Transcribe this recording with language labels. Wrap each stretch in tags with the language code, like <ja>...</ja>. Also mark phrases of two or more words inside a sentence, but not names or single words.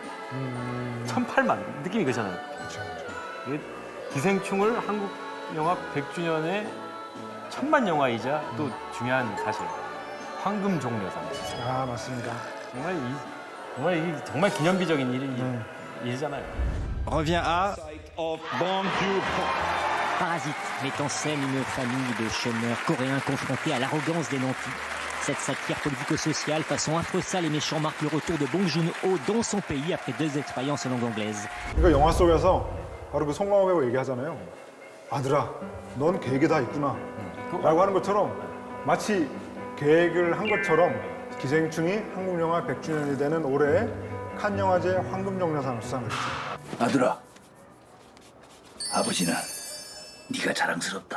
<ko>1,008만 느낌이 그렇잖아요. 그렇죠. 기생충을 한국 영화 100주년에 1,000만 영화이자 또 중요한 사실 황금 종려상. 맞습니다. 정말 기념비적인 일이잖아요.</ko> <fr>Revient à Bong Joon-ho. Parasite met en scène une famille de chômeurs coréens confrontés à l'arrogance des nantis. Cette satire politico-sociale façon affreux sale et méchant marque le retour de Bong Joon-ho dans son pays après 2 expériences en langue anglaise.</fr> <ko>그러니까 영화 속에서 바로 그 송강호 배우 얘기하잖아요. 아들아, 넌 계획이 다 있구나. 라고 하는 것처럼 마치 계획을 한 것처럼 기생충이 한국 영화 100주년이 되는 올해 칸 영화제 황금종려상을 수상했죠. 아들아, 아버지는 네가 자랑스럽다.</ko>